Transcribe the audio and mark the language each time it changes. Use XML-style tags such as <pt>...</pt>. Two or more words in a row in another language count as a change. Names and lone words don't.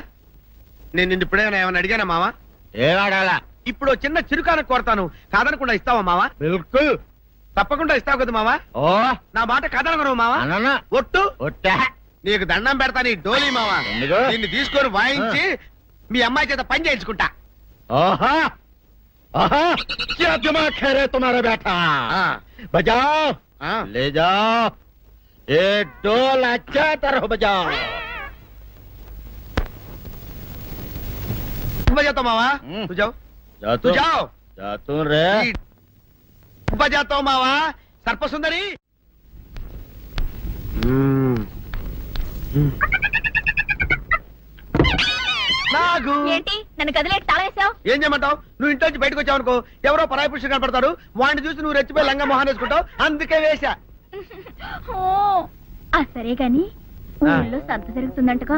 <te>నేను నిన్ను ఇప్పుడేమైనా ఏమైనా అడిగానా మావా? ఏడాడాలా? ఇప్పుడు చిన్న చిరుకాన కోరతాను, కాదనకుండా ఇస్తావా మావా? బిల్కుల్ తప్పకుండా ఇస్తావు కదా మావా. ఓ నా మాట కాదనగను మావా. అననా ఒట్టు ఒట్టా. నీకు దండం పెడతా నీ డోలీ మావా. ఎందుకు? నిన్ను తీసుకొని వాయించి మీ అమ్మాయి చేత పని చేయించుకుంటా.</te> <hi>ओहा आहा क्या दिमाग है रे तुम्हारा बेटा। बजाओ ले जाओ एक डोल अच्छा तरह बजाओ। बजाता मावा तू जाओ तू जाओ जातू रे बजाता हूँ मावा सर्प सुंदरी।</hi> <te>నాగు ఏంటి నన్ను గదిలేటి తాళేసావు? ఏం చేయమంటావు? నువ్వు ఇంట్లో నుంచి బయటకు వచ్చావు అనుకో, ఎవరో పరాయి పురుషుడు కనపడతాడు, వాడిని చూసి నువ్వు రెచ్చిపోయి లంగా మొహాన్ వేసుకుంటావు, అందుకే వేశా. ఓ ఆ సరే గాని ఊళ్ళో సంత జరుగుతుందంటగా,</te>